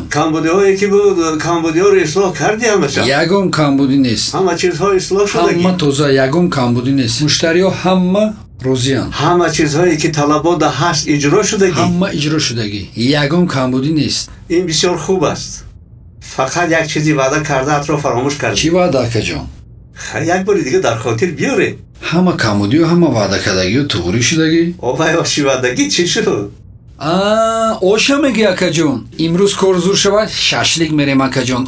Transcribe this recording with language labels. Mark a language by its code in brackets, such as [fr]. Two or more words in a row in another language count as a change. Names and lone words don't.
[tg] камбудиҳое ки буд камбудиҳоро ислоҳ кардӣ ҳамаша? ягон камбудӣ нест. ҳама чизҳо ислоҳ шудагӣ? ҳама тоза ягон камбудӣ нест. муштариҳо ҳама розиянд. ҳама чизҳое ки талабота ҳаст иҷро шудагӣ? ҳама иҷро шудагӣ. ягон камбудӣ нест. ин бисёр хуб аст. Фақат як чизи ваъда кардаат ро фаромӯш кард. Чӣ ваъда акаҷон? Як бор дига дар хотир биёр. Ҳама камбудӣ ва ҳама ваъда кардагӣ ва тайёр шудагӣ? Оҳ оши ваъдагӣ чӣ шуд? Ӯша мегӣ акаҷон. Имрӯз кор зӯр шавад шашлик мерем акаҷон.